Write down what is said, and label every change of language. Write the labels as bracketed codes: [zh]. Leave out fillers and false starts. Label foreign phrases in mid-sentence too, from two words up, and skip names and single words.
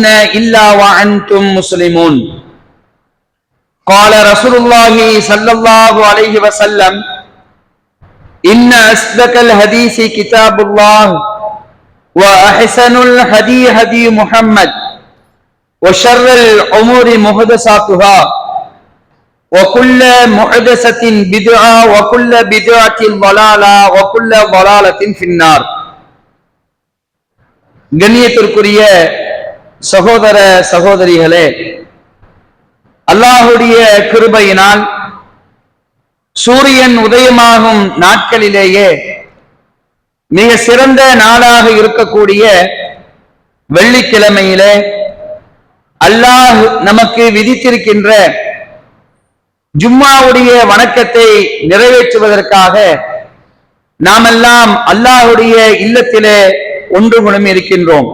[ar] إلا وأنتم مسلمون قال رسول الله صلى الله عليه وسلم إن أصدق الحديث كتاب الله وأحسن الهدي هدي محمد وشر الأمور محدثاتها وكل محدثة بدعة وكل بدعة ضلالة وكل ضلالة في النار. [ta] கண்ணியத்திற்குரிய சகோதர சகோதரிகளே, அல்லாஹுடைய கிருபையினால் சூரியன் உதயமாகும் நாட்களிலேயே மிக சிறந்த நாளாக இருக்கக்கூடிய வெள்ளிக்கிழமையிலே அல்லாஹ் நமக்கு விதித்திருக்கின்ற ஜும்மாவுடைய வணக்கத்தை நிறைவேற்றுவதற்காக நாமெல்லாம் அல்லாஹுடைய இல்லத்திலே ஒன்று குழுமி இருக்கின்றோம்.